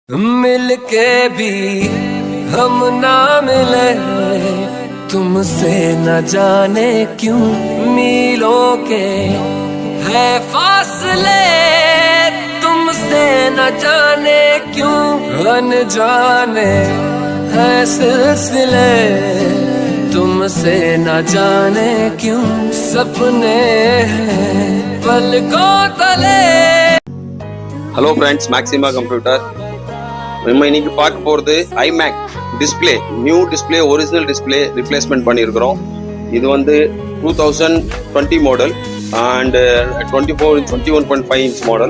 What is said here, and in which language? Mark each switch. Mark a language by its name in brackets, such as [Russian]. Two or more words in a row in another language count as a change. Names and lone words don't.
[Hindi] मिल के भी हम ना मिले, तुमसे न जाने क्यों मीलों के है फासले, तुमसे न जाने क्यों अनजाने है सिलसिले, तुमसे न जाने क्यों सपने हैं पलकों तले। [English] Hello friends, [Tamil] மேக்ஸிமா கம்ப்யூட்டர். நம்ம இன்னைக்கு பார்க்க போகிறது [English] iMac display, new display, original display replacement [Tamil] பண்ணியிருக்கிறோம். இது வந்து 2020 [English] model and 21.5 inch model.